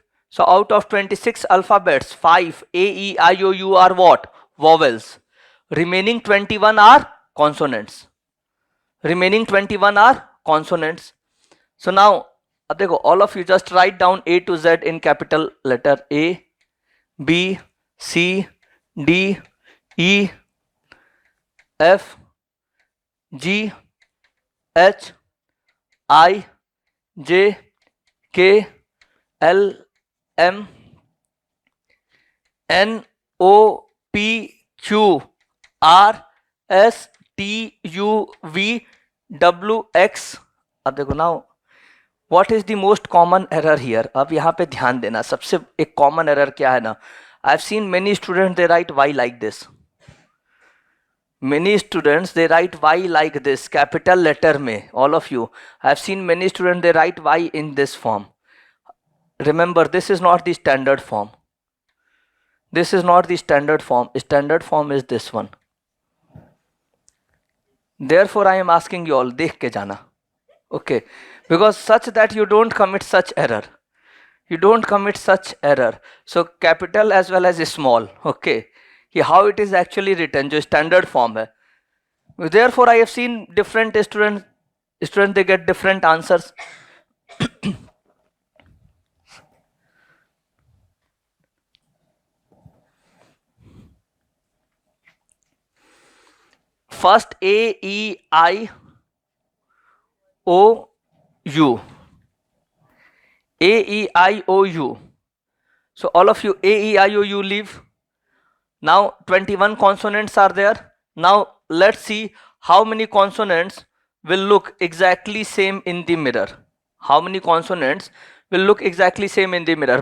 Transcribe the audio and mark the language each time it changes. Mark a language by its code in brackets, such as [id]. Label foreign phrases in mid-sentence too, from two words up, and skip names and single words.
[en] So out of 26 alphabets, 5 A, E, I, O, U are what? Vowels. Remaining 21 are consonants. Remaining 21 are consonants. So now, all of you just write down A to Z in capital letter. A, B, C, D, E, F, G, H, I, J, K, L, M, N, O, P, Q, R, S, T, U, V, W, X. [hi] अब देखो [en] now, what is the most common error here? [hi] अब यहाँ पे ध्यान देना, सबसे एक [en] common error [hi] क्या है ना? [en] I've seen many students they write Y like this. Many students they write Y like this, capital letter में. All of you, I've seen many students they write Y in this form. Remember, this is not the standard form. This is not the standard form. Standard form is this one. Therefore, I am asking you all, [hi] देख के जाना. [en] Okay, because such that you don't commit such error. You don't commit such error. So capital as well as small. Okay. How it is actually written, जो standard form है. Therefore, I have seen different students they get different answers. First A, E, I, O, U. A, E, I, O, U. So all of you, A, E, I, O, U leave. Now 21 consonants are there. Now let's see how many consonants will look exactly same in the mirror. How many consonants will look exactly same in the mirror?